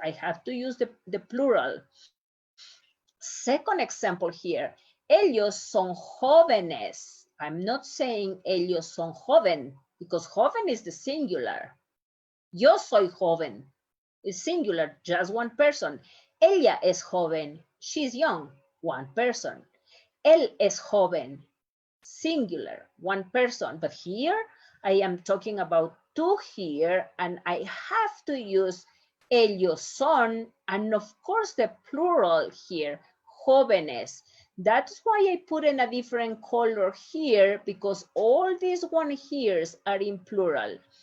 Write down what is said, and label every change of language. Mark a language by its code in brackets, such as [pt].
[en] I have to use the plural. Second example here. [es] Ellos son jóvenes. [en] I'm not saying [es] ellos son joven [en] because joven is the singular. [es] Yo soy joven. [en] Is singular, just one person. [es] Ella es joven. [en] She's young, one person. [es] Él es joven, [en] singular, one person. But here I am talking about two here, and I have to use [es] ellos son, [en] and of course the plural here, jóvenes. That's why I put in a different color here, because all these one here's are in plural.